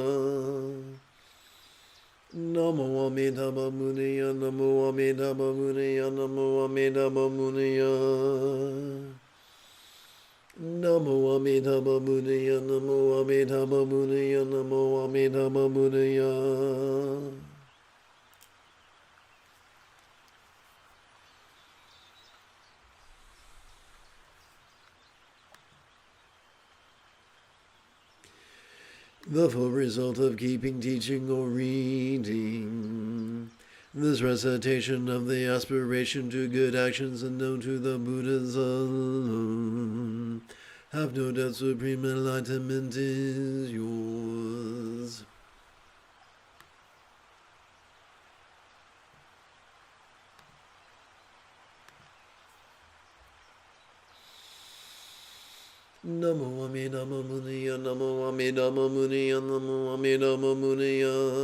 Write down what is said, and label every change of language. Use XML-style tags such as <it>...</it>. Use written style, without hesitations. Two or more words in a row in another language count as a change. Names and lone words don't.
<sa>Namo Amida Mamunia, Namo Amida Mamunia, Namo Amida Mamunia. Namo Amitabha Buddhaya, Namo Amitabha Buddhaya, Namo Amitabha Buddhaya.</sa> <en>The full result of keeping, teaching, or reading this recitation of the aspiration to good actions and known to the Buddhas alone, have no doubt supreme enlightenment is yours.</en> <sa>Namo Amidama Muniya, Namo Amidama Muniya, Namo Amidama Muniya.</sa>